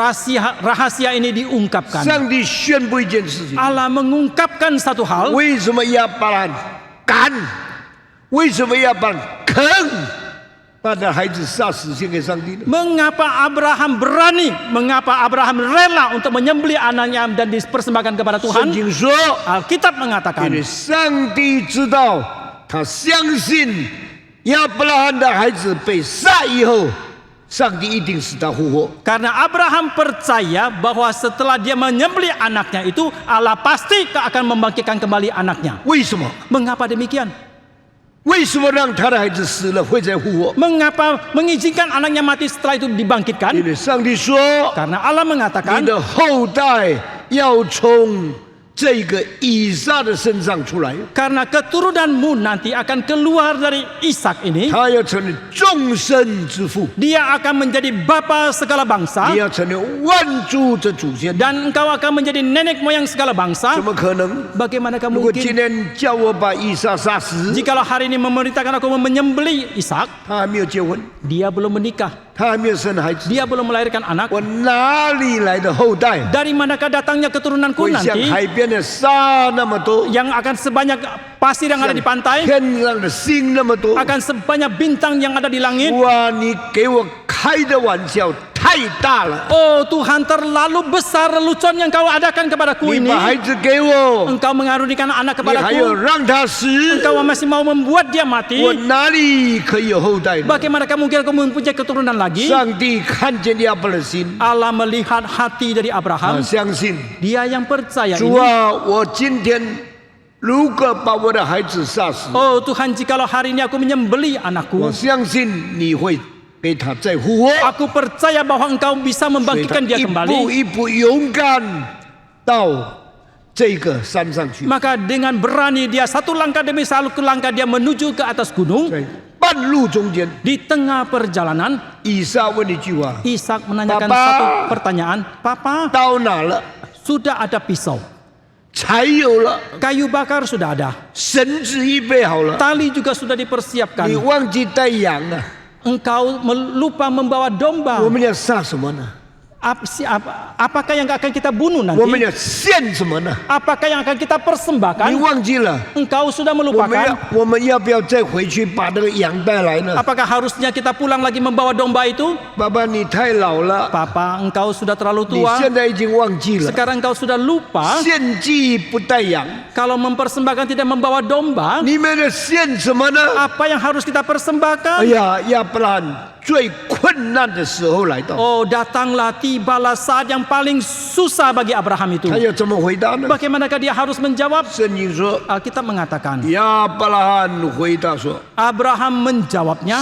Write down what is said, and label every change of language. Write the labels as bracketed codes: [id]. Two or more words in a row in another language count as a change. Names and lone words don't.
[id] Rahasia ini diungkapkan. [zh] 上帝宣布一件事情： [id] Allah mengungkapkan satu hal. [zh] 为什么亚伯兰敢？为什么亚伯兰肯把他孩子杀死献给上帝呢？ [id] Mengapa Abraham berani? Mengapa Abraham rela untuk menyembelih anaknya dan dipersembahkan kepada [zh] 圣 [id] Tuhan? [zh] 经说， [id] Alkitab mengatakan [zh] 因为上帝知道，他相信亚伯拉罕的孩子被杀以后，上帝一定使他复活。 [id] karena Abraham percaya bahwa setelah dia menyembelih anaknya itu Allah pasti akan membangkitkan kembali anaknya. [zh] 为什么？ [id] Mengapa demikian? [zh] 为什么让他的孩子死了会再复活？ [id] Mengapa mengizinkan anaknya mati setelah itu [zh] 因 [id] dibangkitkan? [zh] 为上帝说， [id] Karena Allah [zh] 你 [id] mengatakan [zh] 的后代要从这个以撒的身上出来， [id] karena keturunanmu nanti akan keluar dari Ishak ini. [zh] 他要成为众生之父， [id] Dia akan menjadi bapa segala [zh] 你 [id] bangsa [zh] 要成为万族的祖先。 [id] dan engkau akan menjadi nenek moyang segala [zh] 怎 [id] bangsa. [zh] 么可能？ [id] Bagaimanakah [zh] 如果今 [id] mungkin [zh] 天叫我把以撒杀死， [id] jikalau hari ini memerintahkan aku menyembelih Ishak, [zh] 他还没有结婚， [id] dia belum menikah, [zh] 他还没有生孩子， [id] dia belum melahirkan anak. [zh] 我哪里来的后代 [id] Dari manakah datangnya keturunanku [zh] 会像 [id] nanti [zh] 海边的沙那么多， [id] yang akan sebanyak pasir yang ada di pantai, [zh] 天上的星那么多？ [id] akan sebanyak bintang yang ada di langit? [zh] 哇，你给我开的玩笑太大了！ [id] Oh Tuhan, terlalu besar lelucon yang kau adakan kepadaku [zh] 你 [id] ini. [zh] 把孩子给我， [id] Engkau mengaruniakan anak [zh] 你还要 [id] kepadaku, [zh] 让他死， [id] engkau masih mau membuat dia mati. [zh] 我哪里可以有后代呢？ [id] Bagaimanakah mungkin aku mempunyai keturunan lagi? [zh] 上帝看见亚伯的心， [id] Allah melihat hati dari [zh] 他 [id] Abraham. [zh] 相信 [id] Dia yang percaya [zh] 主 [id] ini. [zh] 啊，我今天如果把我的孩子杀死， [id] Oh Tuhan, jikalau hari ini aku menyembelih [zh] 我 [id] anakku, [zh] 相信你会给他再复活。 [id] aku percaya bahwa engkau bisa [zh] 所以他 [id] membangkitkan dia [zh] 一步 [id] kembali. [zh] 一步勇敢到这个山上去。 [id] Maka dengan berani dia satu langkah demi satu langkah dia menuju ke atas gunung. [zh] 在半半路中间， [id] Di tengah perjalanan, [zh] 以撒问一句话 [id] Ishak menanyakan Papa. satu pertanyaan. Papa, [zh] 刀哪了？ [id] sudah ada pisau. [zh] 柴有了， [id] Kayu bakar sudah ada. [zh] 绳子预备好了， [id] Tali juga sudah [zh] 你 [id] dipersiapkan. [zh] 忘记带羊了， [id] Engkau lupa membawa [zh] 我 [id] domba. [zh] 们要杀什么呢？ [id] Apakah yang akan kita bunuh [zh] 我们 [id] nanti? [zh] 要献什么呢？ [id] Apakah yang akan kita [zh] 你 [id] persembahkan? [zh] 忘记了？ [id] Engkau sudah [zh] 我们 [id] melupakan. [zh] 要不要再回去把那个羊带来呢？ [id] Apakah harusnya kita pulang lagi membawa domba itu? [zh] 爸爸，你太老了， [id] Papa, engkau sudah terlalu [zh] 你 [id] tua. [zh] 现在已经忘记了。 [id] Sekarang engkau sudah lupa. [zh] 献祭不带羊， [id] Kalau mempersembahkan tidak membawa domba, [zh] 你们的献什么呢？ [id] apa yang harus kita [zh] 哎 [id] persembahkan? [zh] 呀，亚伯拉罕最困难的时候来到， [id] Oh, datanglah, tibalah saat yang paling susah bagi Abraham itu. [zh] 他要怎么回答呢？ [id] Bagaimanakah dia harus menjawab? [zh] 圣经说， [id] Alkitab mengatakan, [zh] 亚伯拉罕回答说 [id] Abraham menjawabnya,